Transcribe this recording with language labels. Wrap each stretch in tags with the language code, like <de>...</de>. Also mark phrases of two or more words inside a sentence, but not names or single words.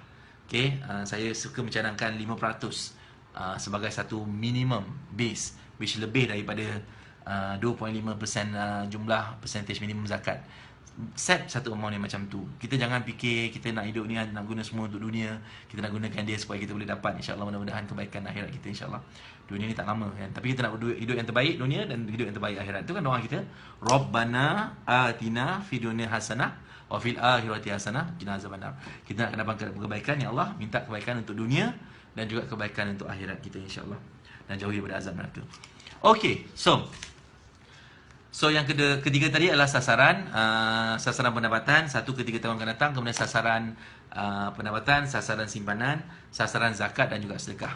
<ms>Okay, saya suka mencadangkan 5% sebagai satu</ms> <en>minimum base,</en> <ms>which lebih daripada 2.5% jumlah percentage minimum zakat. Set satu amount yang macam tu. Kita jangan fikir kita nak hidup ni nak guna semua untuk dunia, kita nak gunakan dia supaya kita boleh dapat insyaAllah mudah-mudahan kebaikan akhirat kita insyaAllah. Dunia ni tak lama kan, tapi kita nak hidup yang terbaik dunia dan hidup yang terbaik akhirat. Itu kan doa kita,</ms> <ar>ربنا آتنا في الدنيا حسنة وفي الآخرة حسنة وقنا عذاب النار.</ar> <ms>Kita nak dapat kebaikan,</ms> <ar>يا الله,</ar> <ms>minta kebaikan untuk dunia dan juga kebaikan untuk akhirat kita insyaAllah, dan jauhi daripada azab neraka. Okay, so yang ketiga tadi adalah sasaran pendapatan 1 ke 3 tahun akan datang. Kemudian sasaran pendapatan, sasaran simpanan, sasaran zakat dan juga sedekah.</ms>